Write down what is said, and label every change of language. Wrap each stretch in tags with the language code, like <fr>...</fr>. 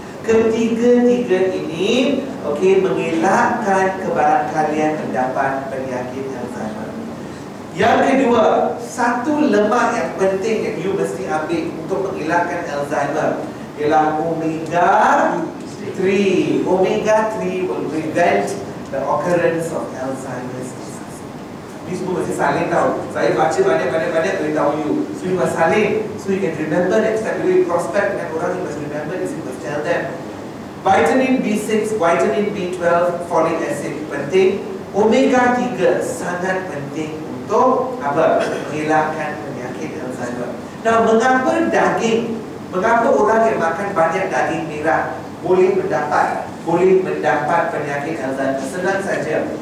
<ms>Ketiga-tiga ini mengelakkan kebarangkalian mendapat penyakit Alzheimer. Yang kedua, satu lemak yang penting yang you mesti ambil untuk mengelakkan Alzheimer ialah omega 3.</ms> <en>Omega 3 will prevent the occurrence of Alzheimer's disease.</en> <ms>Ini semua mesti salin tau. Saya baca banyak beritahu</ms> <en>you. So you must salin. So you can remember next time you prospect</en> <ms>dengan orang,</ms> <en>you must remember this, you must tell them.</en> <ms>Vitamin B6, vitamin B12, folic acid penting. Omega 3 sangat penting untuk apa? Menghilangkan penyakit Alzheimer. Nah, mengapa daging? Mengapa orang yang makan banyak daging merah boleh mendapat penyakit Alzheimer? Senang saja.</ms>